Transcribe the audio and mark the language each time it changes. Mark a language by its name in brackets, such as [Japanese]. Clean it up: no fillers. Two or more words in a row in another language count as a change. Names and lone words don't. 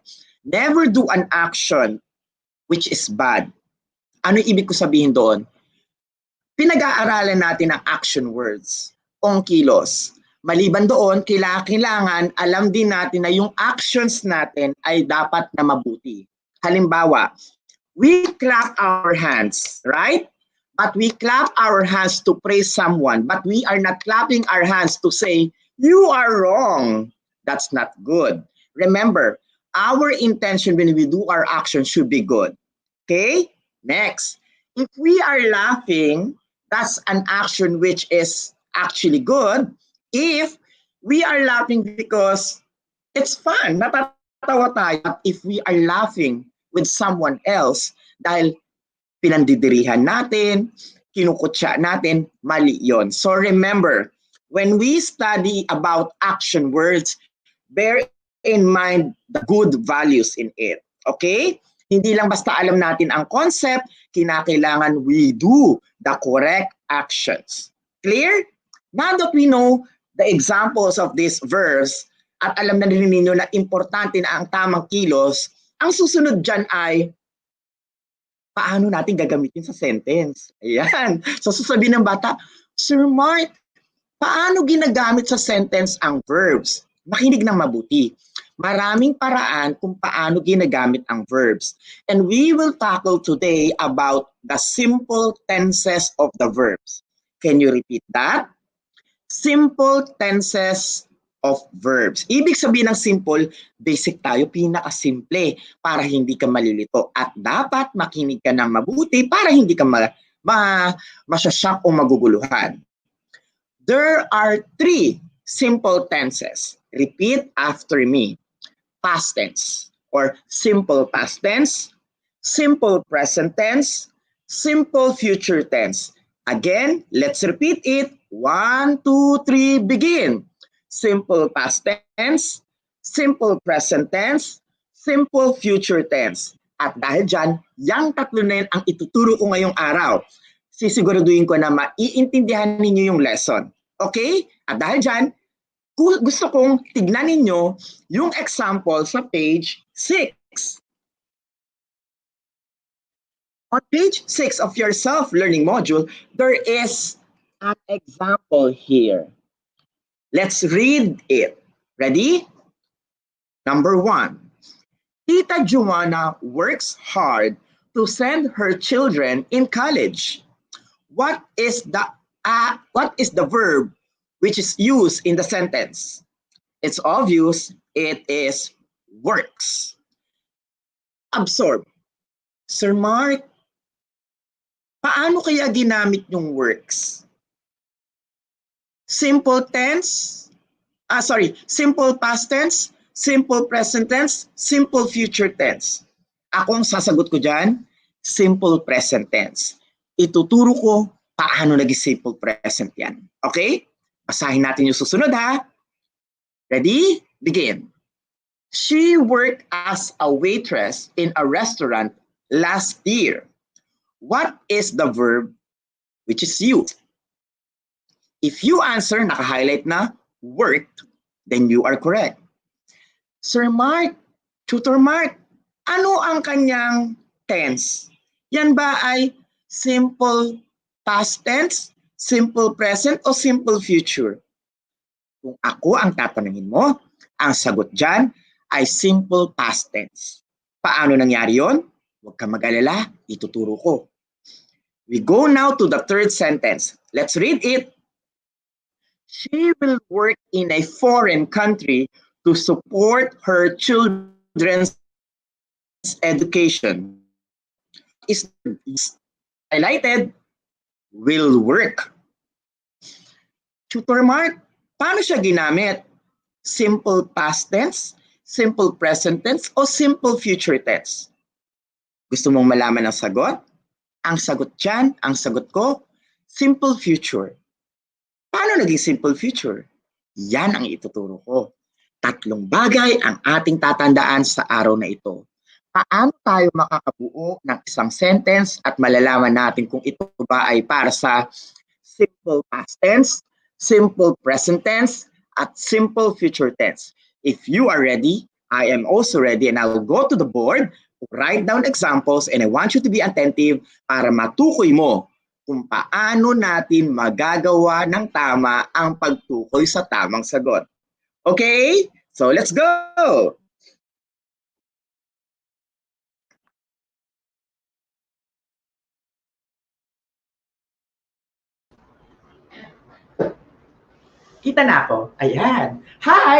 [English] Never do an action which is bad. [Filipino] Ano ibig ko sabihin doon? Pinag-aaralan natin ang action words, kilos. Maliban doon, kailangan alam din natin na yung actions natin ay dapat na mabuti. Halimbawa, [English] we clap our hands, right? But we clap our hands to praise someone, but we are not clapping our hands to say, you are wrong. That's not good. Remember, our intention when we do our action should be good. Okay? Next, if we are laughing, that's an action which is actually good. If we are laughing because it's fun, [Filipino] natatawa tayo. [English] But if we are laughing with someone else, [Filipino] dahil pinandidirihan natin, kinukutya natin, mali yon. [English] So remember, when we study about action words, bear in mind the good values in it. [Filipino] Okay? Hindi lang basta alam natin ang concept, kinakailangan [English] we do the correct actions. [Filipino] Clear? [English] Now that we know the examples of these verbs, [Filipino] at alam na rin ninyo na importante na ang tamang kilos, ang susunod dyan ay paano natin gagamitin sa sentence. Ayan. So sasabihin ng bata, Sir Mark, paano ginagamit sa sentence ang verbs? Makinig ng mabuti. Maraming paraan kung paano ginagamit ang verbs. [English] And we will tackle today about the simple tenses of the verbs. Can you repeat that? Simple tenses of verbs. [Filipino] Ibig sabihin ng simple, basic tayo, pinakasimple para hindi ka malilito. At dapat makinig ka ng mabuti para hindi ka masyasyak o maguguluhan. [English] There are 3 simple tenses. Repeat after me. Past tense or simple past tense, simple present tense, simple future tense. Again, let's repeat it. 1, 2, 3, begin. Simple past tense, simple present tense, simple future tense. [Filipino] At dahil dyan, yung tatlo na yun ang ituturo ko ngayong araw. Sisiguraduhin ko na maiintindihan ninyo yung lesson. Okay? At dahil dyan, gusto kong tignan ninyo yung example sa page 6. [English] On page 6 of your self-learning module, there is an example here. Let's read it. Ready? Number 1. Tita Joanna works hard to send her children in college. What is the verb which is used in the sentence? It's obvious, it is works. Absorb. [Filipino] Sir Mark, paano kaya ginamit yung works? [English] Simple tense, simple past tense, simple present tense, simple future tense. [Filipino] Ako ang sasagot ko dyan, [English] simple present tense. [Filipino] Ituturo ko paano naging [English] simple present [Filipino] yan. [English] Okay? [Filipino] Basahin natin yung susunod ha. [English] Ready? Begin. She worked as a waitress in a restaurant last year. What is the verb which is used? If you answer, [Filipino] naka-highlight na, [English] worked, then you are correct. [Filipino] Sir Mark, Tutor Mark, ano ang kanyang tense? Yan ba ay [English] simple past tense, simple present, o simple future? [Filipino] Kung ako ang tatanungin mo, ang sagot dyan ay [English] simple past tense. [Filipino] Paano nangyari yon? Huwag kang mag-alala, ituturo ko. [English] We go now to the third sentence. Let's read it. She will work in a foreign country to support her children's education. Is highlighted, will work. Tutor Mark, [Filipino] paano siya ginamit? [English] Simple past tense, simple present tense, o simple future tense? [Filipino] Gusto mong malaman ang sagot? Ang sagot dyan, ang sagot ko, [English] simple future. [Filipino] Paano naging [English] simple future? [Filipino] Yan ang ituturo ko. 3 bagay ang ating tatandaan sa araw na ito. Paano tayo makakabuo ng isang sentence at malalaman natin kung ito ba ay para sa [English] simple past tense, simple present tense, at simple future tense. If you are ready, I am also ready, and I'll go to the board, write down examples, and I want you to be attentive [Filipino] para matukoy mo kung paano natin magagawa ng tama ang pagtukoy sa tamang sagot. [English] Okay? So let's go! [Filipino] Kita na ako. Ayan. [English] Hi!